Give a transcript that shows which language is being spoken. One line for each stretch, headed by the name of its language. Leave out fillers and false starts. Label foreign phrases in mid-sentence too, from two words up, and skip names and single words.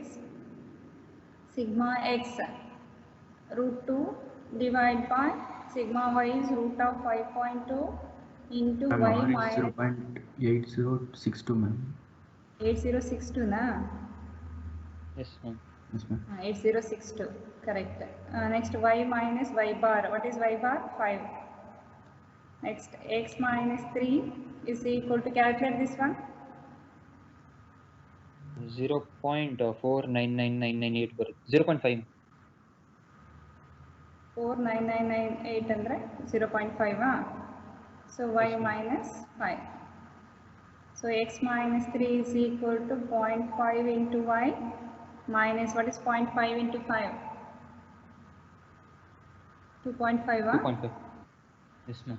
English: Sigma x root 2 divided by sigma y is root of 5.2 into y minus 0.8062 ma'am. 8062 na? Yes, ma'am. Yes, ma'am. 8062, correct. Next y minus y bar. What is y bar? 5. Next x minus 3 is equal to, calculate this one.
Kannada: 0.49998 ಬರುತ್ತೆ. 0.5.
English: 49998 ಅಂದ್ರೆ 0.5 so y Yes, minus 5. So x minus 3 is equal to 0.5 into y minus, what is 0.5 into 5? 2.5 2.5. Yes, ma'am.